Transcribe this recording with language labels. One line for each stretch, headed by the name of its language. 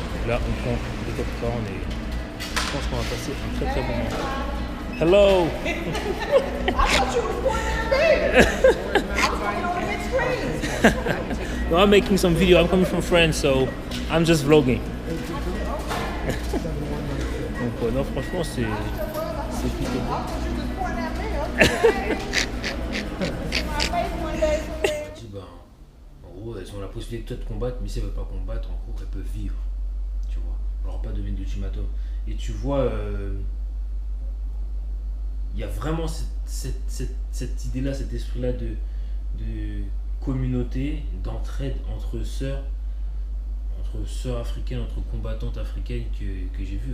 French: Là, on prend des popcorn et je pense qu'on va passer un très bon moment.
English: Hello! I thought you were pointing there. I was looking on the big screen. No, I'm making some video. I'm coming from France, so I'm just vlogging.
French: Donc non, franchement, c'est plutôt bon. En gros, elles ont la possibilité de combattre, mais si elles ne veulent pas combattre, en gros, elles peuvent vivre. Tu vois, on leur pas donner d'ultimatum. Et tu vois, il y a vraiment cette idée-là, cet esprit-là de communauté, d'entraide entre sœurs africaines, entre combattantes africaines que j'ai vu.